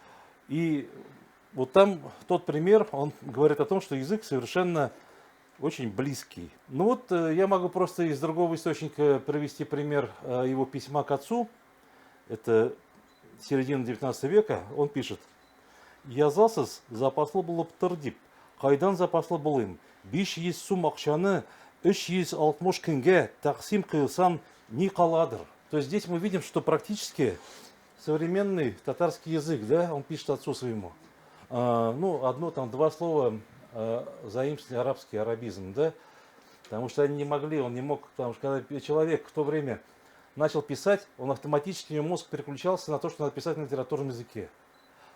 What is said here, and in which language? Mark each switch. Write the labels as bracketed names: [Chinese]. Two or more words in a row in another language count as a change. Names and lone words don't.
[Russian] И вот там тот пример, он говорит о том, что язык совершенно очень близкий. Ну вот я могу просто из другого источника привести пример его письма к отцу. Это середина 19 века. Он пишет: [Tatar] «Язасыз запаслы булып тор дип, кайдан запаслы булыйм? 500 сум акчаны 360 көнгә тәкъсим кылсам ни каладыр». [Russian] То есть здесь мы видим, что практически современный татарский язык, да, он пишет отцу своему. Ну, два слова заимствовали арабский арабизм, да, потому что они не могли, он не мог, потому что когда человек в то время начал писать, он автоматически, у него мозг переключался на то, что надо писать на литературном языке.